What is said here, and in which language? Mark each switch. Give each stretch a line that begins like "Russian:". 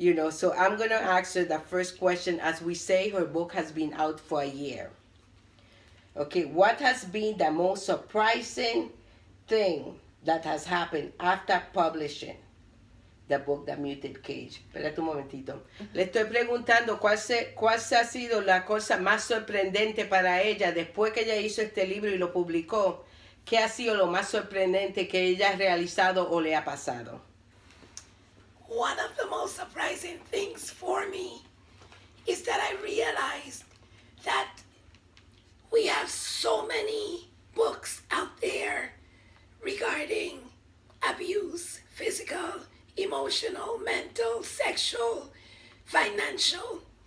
English: So I'm going to ask her the first question. As we say, her book has been out for a year. Okay, what has been the most surprising thing that has happened after publishing the book, The Muted Cage?
Spanish: Espérate un momentito. Le estoy preguntando cuál se ha sido la cosa más sorprendente para ella después que ella hizo este libro y lo publicó. ¿Qué ha sido lo más sorprendente que ella ha realizado o le ha pasado?
English: One of the most surprising things for me is that I realized that we have so many books out there regarding abuse, physical, emotional, mental, sexual, financial.